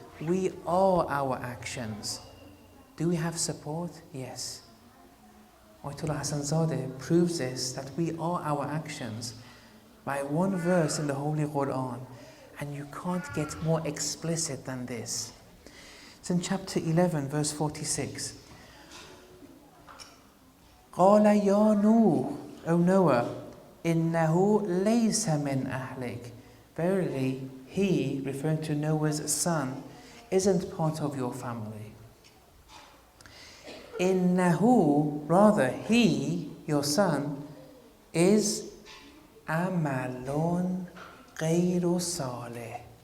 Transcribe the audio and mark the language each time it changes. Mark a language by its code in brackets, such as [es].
[en] We are our actions. Do we have support? Yes. Ayatollah Hassan Zadeh proves this, that we are our actions by one verse in the Holy Quran, and you can't get more explicit than this. It's in chapter 11, verse 46. [ar] قَالَ يَا نُوحُ, [en] O Noah, [ar] إِنَّهُ لَيْسَ مِنْ أَهْلِكَ. [en] Verily, he, referring to Noah's son, isn't part of your family. [ar] Innahu, [en] rather he, your son, is [ar] amalun ghayru salih.